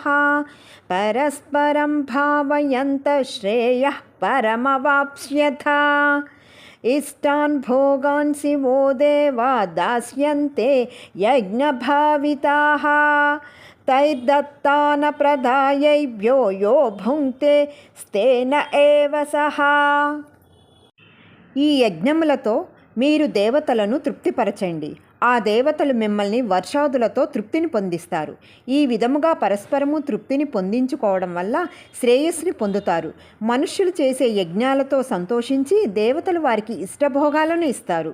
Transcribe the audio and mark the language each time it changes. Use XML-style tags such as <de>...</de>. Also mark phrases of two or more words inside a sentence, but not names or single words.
<sa>परस्परं भावयन्तः श्रेयः परमवाप्स्यथ। इष्टान् भोगान् वो देवा दास्यन्ते यज्ञभाविताः। तैर्दत्तान प्रदायैभ्यो यो भुङ्क्ते स्तेन एव सः।</sa> <te>ఈ యజ్ఞములతో మీరు దేవతలను తృప్తిపరచండి. ఆ దేవతలు మిమ్మల్ని వర్షాదులతో తృప్తిని పొందిస్తారు. ఈ విధముగా పరస్పరము తృప్తిని పొందించుకోవడం వల్ల శ్రేయస్సుని పొందుతారు. మనుష్యులు చేసే యజ్ఞాలతో సంతోషించి దేవతలు వారికి ఇష్టభోగాలను ఇస్తారు.</te>